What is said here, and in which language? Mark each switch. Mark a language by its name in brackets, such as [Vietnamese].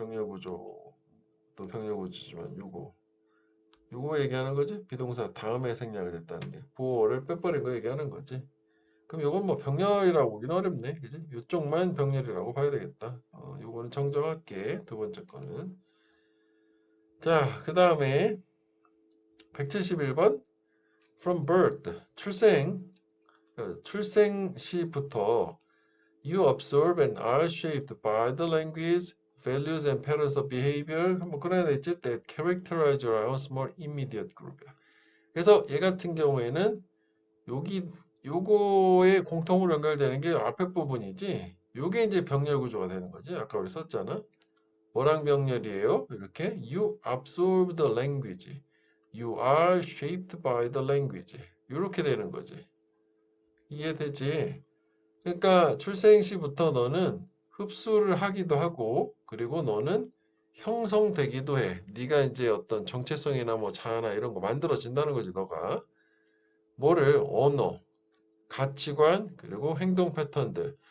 [Korean] 병렬구조 또 병렬구조지만 요거 얘기하는 거지. 비동사 다음에 생략을 했다는 게 보어를 빼버린 거 얘기하는 거지. 그럼 요건 뭐 병렬이라고 보기는 어렵네. 그지? 요쪽만 병렬이라고 봐야 되겠다. 요거는 정정할게. 두 번째 거는. 자, 그 다음에 171번 [English] from birth [Korean] 출생 시부터 [English] you observe and are shaped by the language, values and patterns of behavior [Korean] 뭐 그런 애 있지 [English] that characterize your house more immediate group [Korean] 이야. 그래서 얘 같은 경우에는 여기 요거에 공통으로 연결되는 게 앞에 부분이지. 요게 이제 병렬 구조가 되는 거지. 아까 우리 썼잖아. 뭐랑 병렬이에요? [English] 이렇게 you absorb the language. You are shaped by the language. [Korean] 이렇게 되는 거지. 이해되지? 그러니까 출생 시부터 너는 흡수를 하기도 하고 그리고 너는 형성되기도 해. 네가 이제 어떤 정체성이나 뭐 자아나 이런 거 만들어진다는 거지, 너가. 뭐를 언어, 가치관, 그리고 행동 패턴들.